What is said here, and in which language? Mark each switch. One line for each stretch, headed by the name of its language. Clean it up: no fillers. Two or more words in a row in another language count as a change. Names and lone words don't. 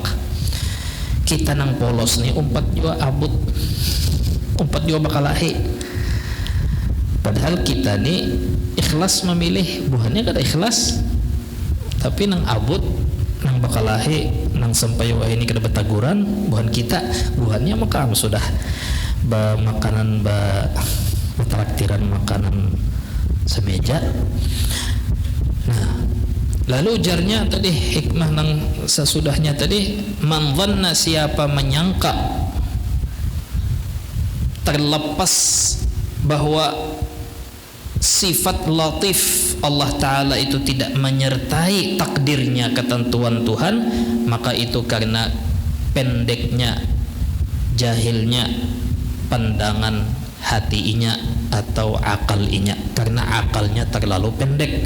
Banjar: Kita nang polos nih umpat juga abut, umpat juga bakalahi, padahal kita nih ikhlas memilih, buhannya kada ikhlas, tapi nang abut, nang bakalahi, nang sampai wah ini kada betaguran, buhan kita, buhannya maka sudah makanan traktiran makanan semeja. Nah, lalu ujarnya tadi hikmah nang sesudahnya tadi,
Arabic: من ظن,
Banjar: siapa menyangka terlepas bahwa sifat latif Allah Ta'ala itu tidak menyertai takdirnya, ketentuan Tuhan, maka itu karena pendeknya, jahilnya pandangan hatinya atau akalinya, karena akalnya terlalu pendek.